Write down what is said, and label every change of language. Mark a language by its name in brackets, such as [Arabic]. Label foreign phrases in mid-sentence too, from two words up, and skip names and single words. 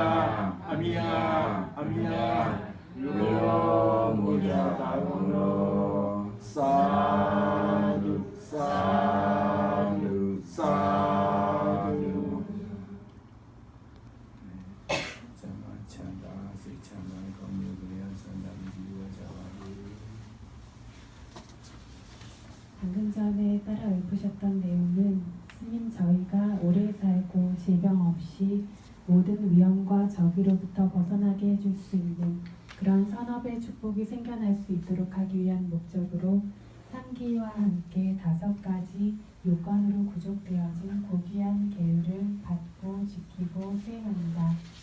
[Burmese] တ်ယူတော်မူကြပါကုန်သောသာဓုသာဓုသာဓုချမ်းသာချမ်းသာစိတ်ချမ်းသာကောင်းမျိုးကြရဆန္ဒပြီးဝကြပါစေ [Korean] 방금 전에 따라 읊으셨던 내용은 스님 저희가 오래 살고 질병 없이 모든 위험과 저기로부터 벗어나게 해줄 수 있는 그런 선업의 축복이 생겨날 수 있도록 하기 위한 목적으로 상기와 함께 5가지 요건으로 구족되어진 고귀한 계율을 받고 지키고 수행합니다.